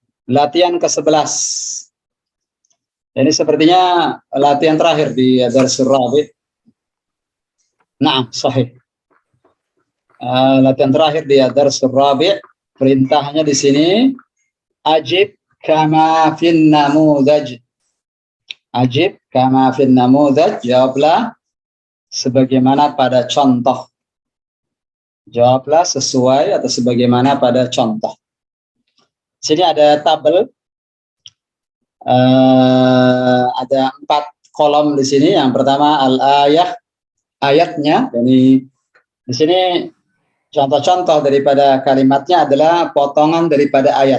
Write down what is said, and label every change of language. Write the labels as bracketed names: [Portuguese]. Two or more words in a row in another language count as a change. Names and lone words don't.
[Indonesian] Latihan ke-11. Ini sepertinya latihan terakhir di Darsul Rabi'. Nah, sahih. Latihan terakhir di Darsul Rabi'. [Arabic] Perintahnya di sini, أجب كما في النموذج. أجب كما في النموذج. [Indonesian] Jawablah sebagaimana pada contoh. Jawablah sesuai atau sebagaimana pada contoh. Sini ada tabel. Ada 4 kolom di sini. Yang pertama al-ayah, ayatnya. Jadi di sini contoh-contoh daripada kalimatnya adalah potongan daripada ayat.